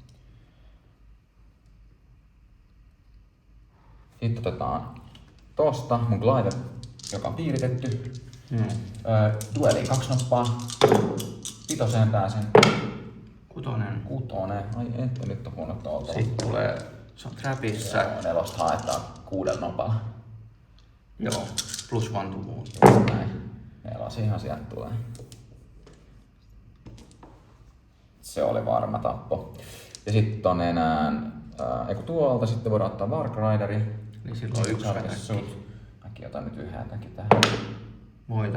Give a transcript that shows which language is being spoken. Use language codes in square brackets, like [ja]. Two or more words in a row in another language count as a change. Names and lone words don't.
[fi] Sitten otetaan tosta mun glider, joka on piiritetty. Dueliin 2 noppaa. 5 pääsen. 6. 6. Ai et, nyt on huono tuolta. Sitten tulee, se on trapissa. Joo, 4 haetaan 6 nopalla. Joo, [en] plus 1 to wound. [fi] Näin. 4 ihan sieltä tulee. Se oli varma tappo. Ja sitten on enää, tuolta sitten voidaan ottaa Warg Rideri. Niin silloin 1 vätäkki. Mäkin otan nyt yhdeltäkin tähän. Voitat.